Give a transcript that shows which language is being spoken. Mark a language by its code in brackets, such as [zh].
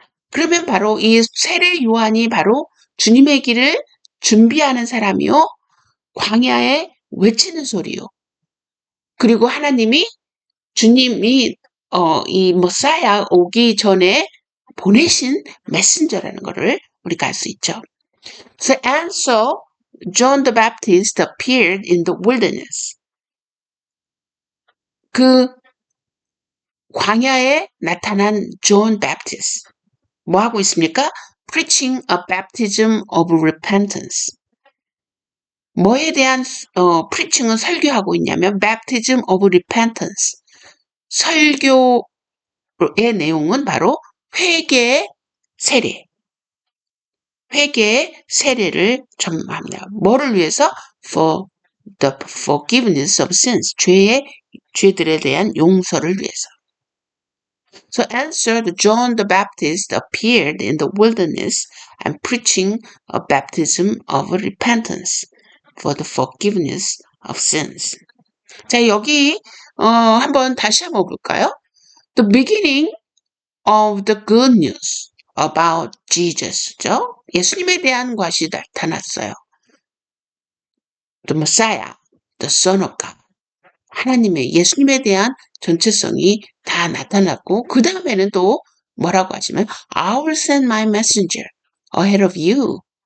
[ko] 그러면 바로 이 세례 요한이 바로 주님의 길을 준비하는 사람이요. 광야에 외치는 소리요. 그리고 하나님이 주님이 이 머사야 오기 전에 보내신 메신저라는 것을 우리가 알 수 있죠. [en] So and so John the Baptist appeared in the wilderness. [ko] 그 광야에 나타난 John Baptist 뭐 하고 있습니까? [en] Preaching a baptism of repentance. [ko] 뭐에 대한 preaching은 설교하고 있냐면 [en] baptism of repentance. [ko] 설교의 내용은 바로 회개의 세례. 회개의 세례를 전합니다. 뭐를 위해서? [en] For the forgiveness of sins. [ko] 죄들에 대한 용서를 위해서. [en] So answered John the Baptist appeared in the wilderness and preaching a baptism of repentance for the forgiveness of sins. [ko] 자, 여기 한번 다시 한번 볼까요? [en] The beginning of the good news about Jesus죠. [ko] 예수님에 대한 것이 나타났어요. [en] The Messiah, the Son of God. [ko] 하나님의 예수님에 대한 전체성이 다 나타났고 그 다음에는 또 뭐라고 하시면 [en] I will send my messenger ahead of you.